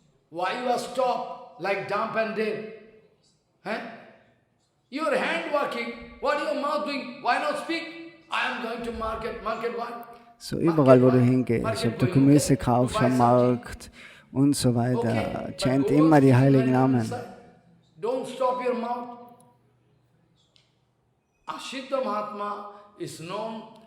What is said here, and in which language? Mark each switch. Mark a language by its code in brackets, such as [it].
[en] Why you are stopped like dumb and dead? Your hand working, what your mouth doing? Why not speak? I am going to market. Market what? [de] So überall, wo du hingehst, ob du Gemüse kaufst am Markt und so weiter, chant immer die heiligen Namen. [en] Don't stop your mouth. Asiddha Mahatma is known